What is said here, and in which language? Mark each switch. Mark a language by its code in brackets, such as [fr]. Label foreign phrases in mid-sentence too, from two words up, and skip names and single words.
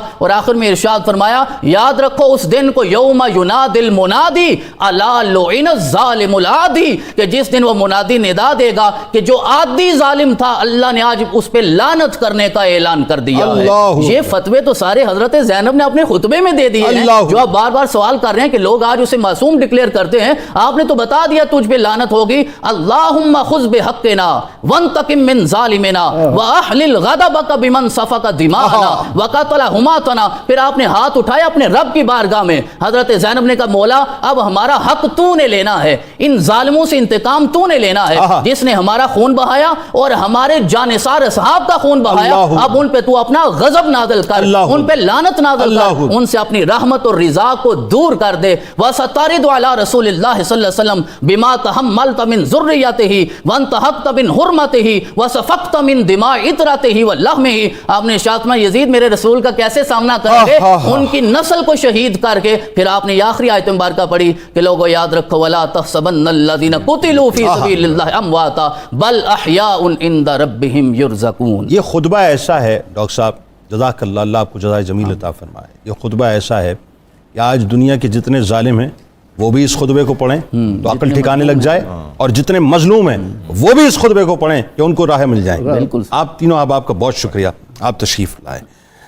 [hi] और आखिर में इरशाद फरमाया याद रखो उस दिन को, [ar] يوم ينادي المنادي ألا لعن الظالم العادي, [hi] कि जिस दिन वो मुनादी निदा देगा कि जो आदी जालिम था अल्लाह ने आज उस पे लानत करने का ऐलान कर दिया है। ये फतवे तो सारे हजरत ज़ैनब ने अपने खुतबे में दे दिए हैं, जो आप बार बार सवाल कर रहे हैं कि लोग आज उसे मासूम डिक्लेयर करते हैं। आपने तो बता दिया तुझ पे लानत होगी। [ar] اللهم خذ بحقنا وانتقم من ظالمنا وأحلل غضبك بمن سفك دماءنا وقتل حماتنا. [hi] फिर आपने हाथ उठाया अपने रब की बारगाह में, हजरत ज़ैनब ने कहा मौला अब हमारा हक तूने लेना है, इन जालिमों से इंतकाम तूने लेना है, जिसने हमारा खून बहाया और हमारे जानिसार असहाब का खून बहाया, अब उन पे तू अपना गजब नाज़िल कर, उन पे लानत नाज़िल कर, उनसे अपनी रहमत और रिज़ा को दूर कर दे। [ar] وستردن على رسول الله صلى الله عليه وسلم بما تحملت من ذريته وانتهكت من حرمته وسفكت من دماء عترته ولحمه. [hi] आपने इरशाद फरमाया यज़ीद मेरे रसूल का कैसे सामना करेंगे, उनकी नस्ल को शहीद करके। फिर आपने ये आखिरी आयत मुबारका पढ़ी कि लोगों याद रखो [ar] ولا تحسبن الذين قتلوا في سبيل الله أمواتا بل أحياء عند ربهم يرزقون. [hi] ये खुतबा ऐसा है डॉक्टर साहब, जज़ाकल्लाह, अल्लाह आपको जज़ाए जमील अता फरमाए। ये खुतबा ऐसा है कि आज दुनिया के जितने जालिम हैं वो भी इस खुतबे को पढ़ें तो अकल ठिकाने लग जाए, और जितने मजलूम हैं वो भी इस खुतबे को पढ़ें कि उनको राह मिल जाए। आप तीनों, आप आपका बहुत शुक्रिया, आप तशरीफ़ लाए।